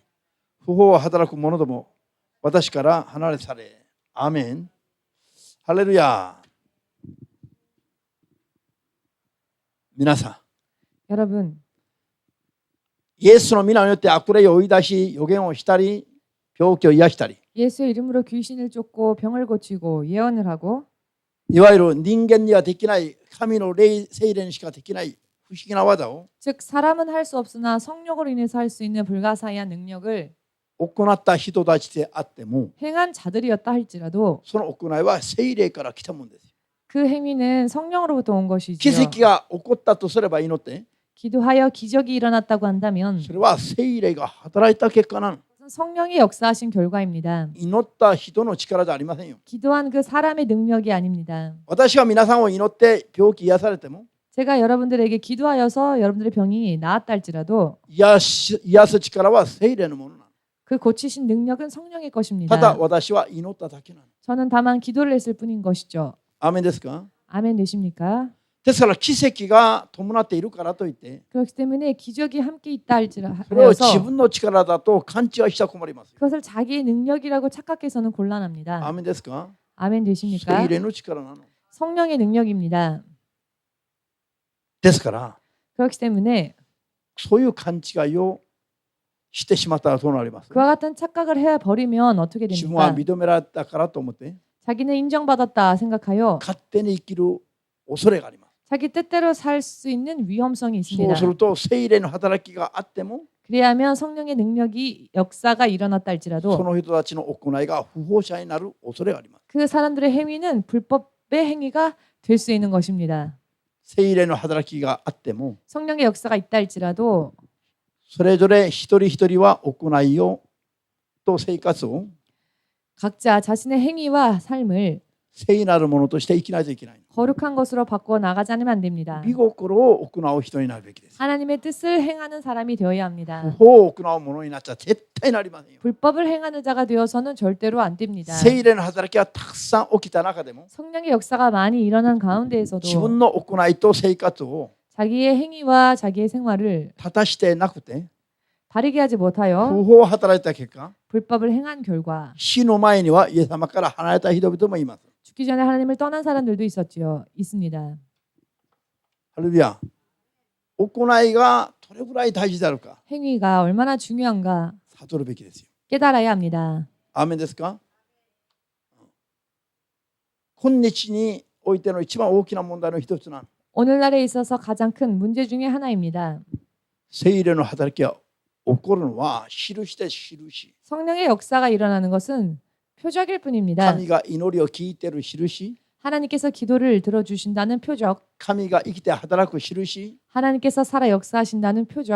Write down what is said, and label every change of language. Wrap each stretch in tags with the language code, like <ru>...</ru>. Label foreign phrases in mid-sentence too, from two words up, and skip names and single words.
<ja>不法を働く者ども、私から離れ去れ。アーメン。ハレルヤ。皆さん、</ja> <ko>여러분,</ko> <ja>イエスの皆によって悪霊を追い出し、予言をしたり、病気を癒したり、</ja> <ko>예수의 이름으로 귀신을 쫓고 병을 고치고 예언을 하고</ko> <ja>いわゆる人間にはできない神の霊精霊にしかできない不思議な技を</ja> <ko>즉 사람은 할 수 없으나 성령으로 인해서 할 수 있는 불가사의한 능력을</ko> <ja>行った人たちであっても、</ja> <ko>행한 자들이었다 할지라도</ko> <ja>その行いは聖霊から来たものです。</ja> <ko>그 행위는 성령으로부터 온</ko> <ja>奇</ja> <ko>것이지요.</ko> <ja>跡が起こったとすれば祈って、</ja> <ko>기도하여 기적이 일어났다고 한다면</ko> <ja>それは聖霊が働いた結果なの。</ja> <ko>성령이 역사하신 결과입니다.</ko> <ja>祈った人の力じゃありませんよ。</ja> <ko>기도한 그 사람의 능력이 아닙니다.</ko> <ja>私が皆さんを祈って病気癒されても、</ja> <ko>제가 여러분들에게 기도하여서 여러분들의 병이 나았다 할지라도</ko> <ja>癒す力は聖霊のものなの。</ja> <ko>그 고치신 능력은 성령의</ko> <ja>ただ</ja> <ko>것입니다.</ko> <ja>私は祈っただけなの。</ja> <ko>저는 다만 기도를 했을 뿐인 것이죠.</ko> <ja>アーメンですか？</ja> <ko>아멘 되십니까?</ko> <ja>ですから奇跡が伴っているからといって、</ja> <ko>그렇기 때문에 기적이 함께 있다</ko> <ja>それを自</ja> <ko>할지라도</ko> <ja>分の力だと勘違いしたら困りますよ。</ja> <ko>그것을 자기의 능력이라고 착각해서는 곤란합니다.</ko> <ja>アーメンですか？</ja> <ko>아멘 되십니까?</ko> <ja>聖霊の力なの。</ja> <ko>성령의 능력입니다.</ko> <ja>ですから、</ja> <ko>그렇기 때문에</ko> <ja>そういう勘違いをしてしまったらどうなります？</ja> <ko>그와 같은 착각을 해버리면 어떻게</ko> <ja>自分は</ja> <ko>됩니까?</ko> <ja>認められたからと思って</ja> <ko>자기는 인정받았다 생각하여</ko> <ja>勝手に生きる恐れがあります。</ja> <ko>자기 뜻대로 살 수 있는 위험성이</ko> <ja>そう</ja> <ko>있습니다.</ko> <ja>すると聖霊の働きがあっても、</ja> <ko>그래야면 성령의 능력이 역사가 일어났다</ko> <ja>そ</ja> <ko>할지라도</ko> <ja>の人たちの行いが不法者になる恐れがあります。</ja> <ko>그 사람들의 행위는 불법의 행위가 될 수 있는 것입니다.</ko> <ja>聖霊の働きがあっても、</ja> <ko>성령의 역사가 있다 할지라도</ko> <ja>それぞれ一人一人は行いをと生活を</ja> <ko>각자 자신의 행위와 삶을</ko> <ja>聖なるものとして生きないといけない。</ja> <ko>거룩한 것으로 바꾸어 나가지 않으면 안 됩니다.</ko> <ja>御心を行う人になるべきです。</ja> <ko>하나님의 뜻을 행하는 사람이 되어야</ko> <ja>不</ja> <ko>합니다.</ko> <ja>法を行うものになっちゃ絶対なりませんよ。</ja> <ko>불법을 행하는 자가 되어서는 절대로 안 됩니다.</ko> <ja>聖霊の働きがたくさん起きた中でも、</ja> <ko>성령의 역사가 많이 일어난 가운데에서도</ko> <ja>自分の行いと生活を</ja> <ko>자기의 행위와 자기의 생활을</ko> <ja>正してなくて、</ja> <ko>바르게 하지 못하여</ko> <ja>不法を働いた結果、</ja> <ko>불법을 행한 결과</ko> <ja>死の前にはイエス様から離れた人々もいます。</ja> <ko>죽기 전에 하나님을 떠난 사람들도 있었지요. 있습니다.</ko> <ja>ハレルヤ。行いがどれぐらい大事であるか</ja> <ko>행위가 얼마나 중요한가</ko> <ja>悟るべきですよ。</ja> <ko>깨달아야 합니다.</ko> <ja>アーメンですか？今日においての一番大きな問題の一つなの。</ja> <ko>오늘날에 있어서 가장 큰 문제 중에 하나입니다.</ko> <ja>聖霊の働きが起こるのは印です、印。</ja> <ko>성령의 역사가 일어나는 것은 표적일 뿐입니다.</ko> <ja>神が祈りを聞いている印、</ja> <ko>하나님께서 기도를 들어주신다는 표적,</ko> <ja>神が生きて働く印、</ja> <ko>하나님께서 살아 역사하신다는 표적,</ko>